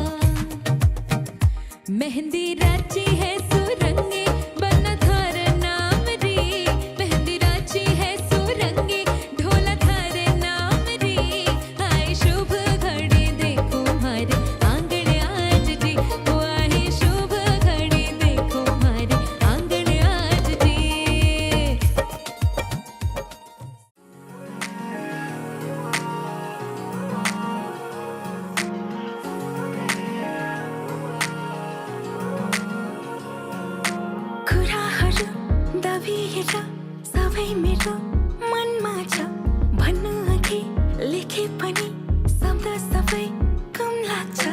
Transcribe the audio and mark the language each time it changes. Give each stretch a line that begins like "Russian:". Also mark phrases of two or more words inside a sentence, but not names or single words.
Rajasthani: मेहंदी राची है सुरंगी, बना थार नाम री, मेहंदी राची है सुरंगी, ढोला थार नाम री। आई शुभ घड़ी देखो मारे आंगन आज जी, ओ आई शुभ घड़ी देखो मारे आंगन आज जी।
Nepali: कुराहरू दबिएर सबै मेरो मनमा छ, भन्नु अघि लेखे पनि शब्द सबै कम लाग्छ।